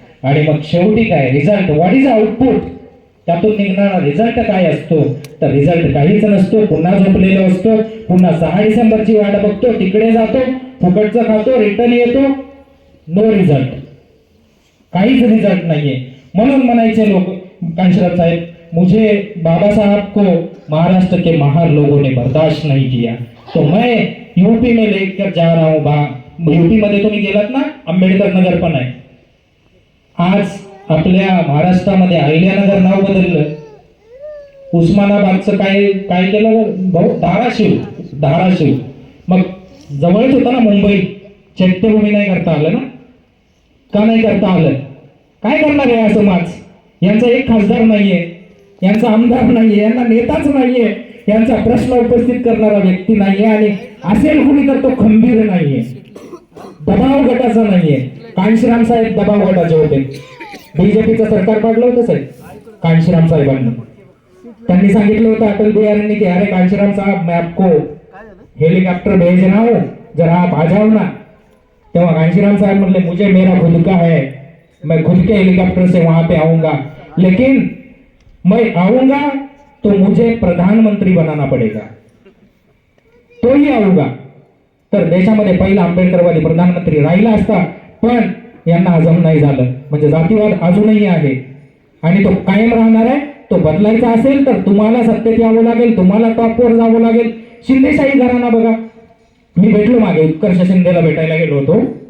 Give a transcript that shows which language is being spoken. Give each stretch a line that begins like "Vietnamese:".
Marathi: आणि मग शेवटी काय रिझल्ट,
English: What is output?
Marathi: त्यातून निघणारा रिझल्ट काय असतो? तर रिझल्ट काहीच नसतो. पुन्हा झोपलेलो असतो, पुन्हा 6 डिसेंबरची वाट बघतो, तिकडे जातो, फुकटचं खातो, रिटर्न येतो, नो रिझल्ट. काहीच रिझल्ट नाहीये. म्हणून म्हणायचे लोक,
Hindi: कांशीराम साहेब, मुझे बाबा साहब को महाराष्ट्र के महान लोगों ने बर्दाश्त नहीं किया, तो मैं यूपी में लेकर जा रहा हूँ.
Marathi: यूपी मध्ये तुम्ही गेलात ना, आंबेडकर नगर पण आहे. आज आपल्या महाराष्ट्रामध्ये अहिल्यानगर नाव बदललं. उस्मानाबादचं काय केलं भाऊ? धाराशिव. मग जवळच होतं ना मुंबई. चैत्यभूमी नाही करता आलं ना? का नाही करता आलं? काय करणार आहे असं समाज? यांचा एक खासदार नाहीये, यांचा आमदार नाहीये, यांना नेताच नाहीये, यांचा प्रश्न उपस्थित करणारा व्यक्ती नाहीये, आणि असेल कुणी तर तो खंबीर नाहीये, दबाव गटाचा नाहीये. कांशीराम साहेब दबाव गटाचे होते. बीजेपीचं सरकार पाडलं होतं साहेब कांशीराम साहेबांनी. त्यांनी सांगितलं होतं अटल बिहारींनी की
Hindi: अरे कांशीराम साहब मैं आपको हेलीकॉप्टर भेज रहा हूं, जरा आप आ जाओ ना.
Marathi: तेव्हा कांशीराम साहब म्हणले,
Hindi: मुझे मेरा खुद का है, मैं खुद के हेलीकॉप्टर से वहां पे आऊंगा, लेकिन मैं आऊंगा तो मुझे प्रधानमंत्री बनाना पडेगा, तो ही आऊंगा.
Marathi: तर देशामध्ये पहिला आंबेडकरवादी प्रधानमंत्री राहिला असता, पण यांना हजम नाही झालं. म्हणजे जातीवाद अजूनही आहे आणि तो कायम राहणार आहे. तो बदलायचा असेल तर तुम्हाला सत्तेत यावं लागेल, तुम्हाला टॉपवर जावं लागेल. शिंदेशाही घराणा बघा, मी भेटलो मागे उत्कर्ष शिंदेला भेटायला गेलो होतो.